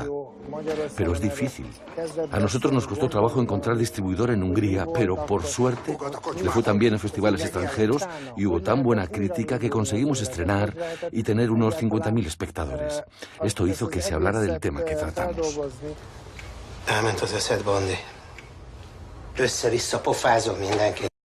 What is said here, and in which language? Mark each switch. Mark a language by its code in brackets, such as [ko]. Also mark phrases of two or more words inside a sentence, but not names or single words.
[es] Pero es difícil. A nosotros nos costó trabajo encontrar distribuidor en Hungría, pero por suerte le fue tan bien en festivales extranjeros y hubo tan buena crítica que conseguimos estrenar y tener unos 50.000 espectadores. Esto hizo que se hablara del tema que tratamos. [hu] Elment az eszedbe, Andi. Össze-vissza pofázom mindenkit.